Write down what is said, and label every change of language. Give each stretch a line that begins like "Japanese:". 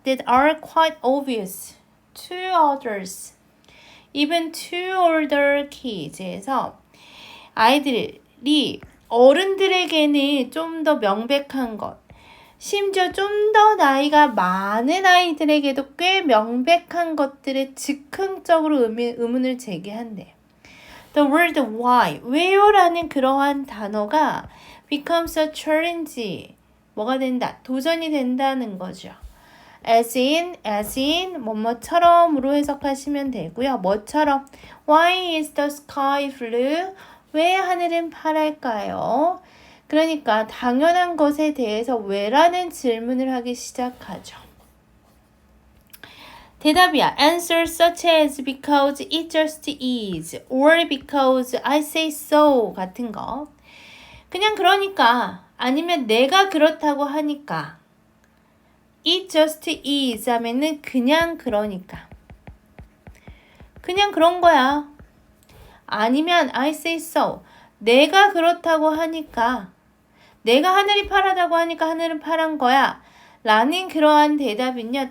English: That are quite obvious to others, even to older kids
Korean: 에서 아이들이 어른들에게는 좀 더 명백한 것, 심지어 좀 더 나이가 많은 아이들에게도 꽤 명백한 것들에 즉흥적으로 의문을 제기한대요.
English: The word why,
Korean: 왜요라는 그러한 단어가
English: becomes a challenge,
Korean: 뭐가 된다? 도전이 된다는 거죠.
English: as in,
Korean: 뭐뭐처럼으로 해석하시면 되고요. 뭐처럼?
English: Why is the sky blue?
Korean: 왜 하늘은 파랄까요? 그러니까 당연한 것에 대해서 왜라는 질문을 하기 시작하죠. 대답이야.
English: Answer such as because it just is or because I say so
Korean: 같은 거. 그냥 그러니까 아니면 내가 그렇다고 하니까
English: it just is
Korean: 하면은 그냥 그러니까 그냥 그런 거야. 아니면
English: I say so
Korean: 내가 그렇다고 하니까 내가 하늘이 파랗다고 하니까 하늘은 파란 거야 라는 그러한 대답은요.